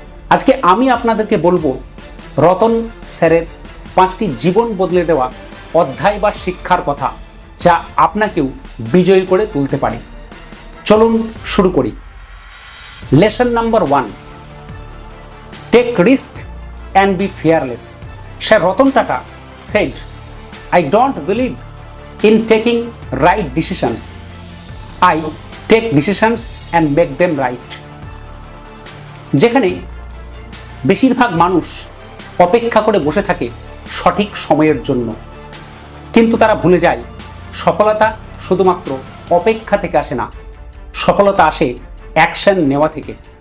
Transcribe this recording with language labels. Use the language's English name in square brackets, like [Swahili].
[Bangla] আজকে আমি আপনাদেরকে বলবো রতন স্যারের 5টি জীবন বদলে দেওয়া অধ্যায় বা শিক্ষার কথা, যা আপনাকেও বিজয়ী করে তুলতে পারে। চলুন শুরু করি। Lesson number 1, [English] Take risk and be fearless. Sir Ratan Tata said, I don't believe in taking right decisions. I take decisions and make them right. [Bangla] যেখানে বেশিরভাগ মানুষ অপেক্ষা করে বসে থাকে সঠিক সময়ের জন্য, কিন্তু তারা ভুলে যায় সফলতা শুধুমাত্র অপেক্ষা থেকে আসে না, সফলতা আসে অ্যাকশন নেওয়া থেকে।